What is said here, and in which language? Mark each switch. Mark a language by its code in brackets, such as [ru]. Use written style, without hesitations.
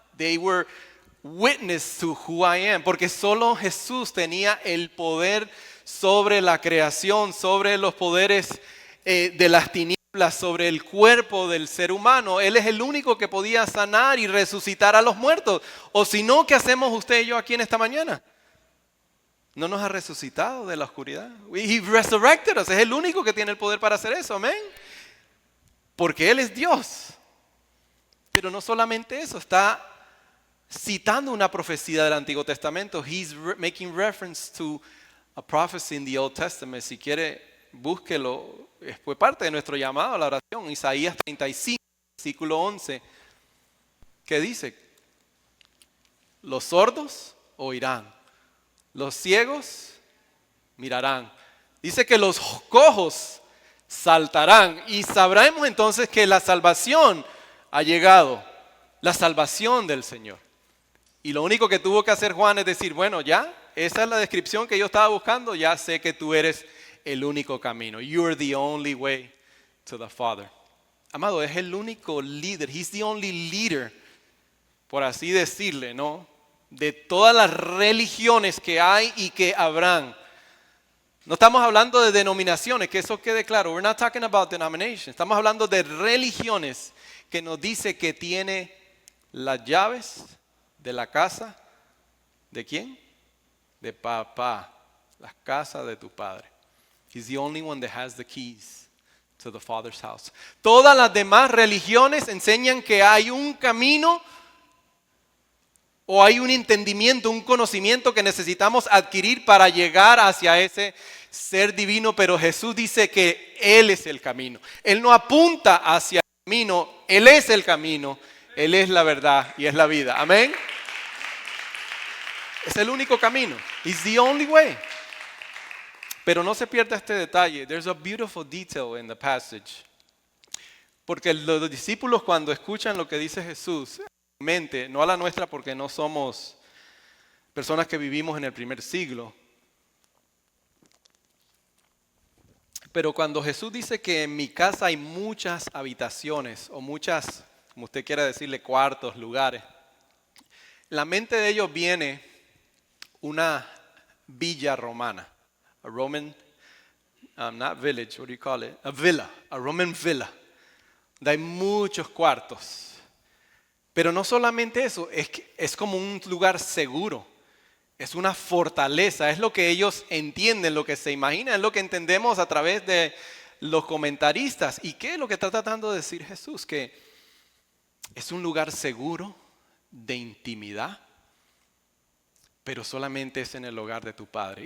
[en] They were witness to who I am. [es] Porque solo Jesús tenía el poder sobre la creación, sobre los poderes de las tinieblas, sobre el cuerpo del ser humano. Él es el único que podía sanar y resucitar a los muertos. O si no, ¿qué hacemos usted y yo aquí en esta mañana? No nos ha resucitado de la oscuridad. [en] He resurrected us. [es] Es el único que tiene el poder para hacer eso. Amén. Porque Él es Dios. Pero no solamente eso. Está citando una profecía del Antiguo Testamento. [en] He's making reference to a prophecy in the Old Testament. [es] Si quiere, búsquelo. Fue parte de nuestro llamado a la oración. Isaías 35, versículo 11. Que dice, los sordos oirán. Los ciegos mirarán. Dice que los cojos saltarán. Y sabremos entonces que la salvación ha llegado. La salvación del Señor. Y lo único que tuvo que hacer Juan es decir, bueno, ya, esa es la descripción que yo estaba buscando. Ya sé que tú eres el único camino. [en] You're the only way to the Father. [es] Amado, es el único líder. [en] He's the only leader, [es] por así decirle, ¿no? De todas las religiones que hay y que habrán. No estamos hablando de denominaciones, que eso quede claro. [en] We're not talking about denominations. [es] Estamos hablando de religiones que nos dice que tiene las llaves de la casa. ¿De quién? De papá. La casa de tu padre. [en] He's the only one that has the keys to the Father's house. [es] Todas las demás religiones enseñan que hay un camino o hay un entendimiento, un conocimiento que necesitamos adquirir para llegar hacia ese ser divino, pero Jesús dice que Él es el camino. Él no apunta hacia el camino, Él es el camino, Él es la verdad y es la vida. Amén. Es el único camino. [en] He's the only way. [es] Pero no se pierda este detalle. [en] There's a beautiful detail in the passage. [es] Porque los discípulos cuando escuchan lo que dice Jesús, mente, no a la nuestra porque no somos personas que vivimos en el primer siglo. Pero cuando Jesús dice que en mi casa hay muchas habitaciones o muchas, como usted quiera decirle, cuartos, lugares, la mente de ellos viene una villa romana. [en] A Roman, not village, what do you call it? A villa, a Roman villa. [es] Donde hay muchos cuartos. Pero no solamente eso, es como un lugar seguro. Es una fortaleza, es lo que ellos entienden, lo que se imaginan, es lo que entendemos a través de los comentaristas. ¿Y qué es lo que está tratando de decir Jesús? Que es un lugar seguro, de intimidad, pero solamente es en el hogar de tu Padre.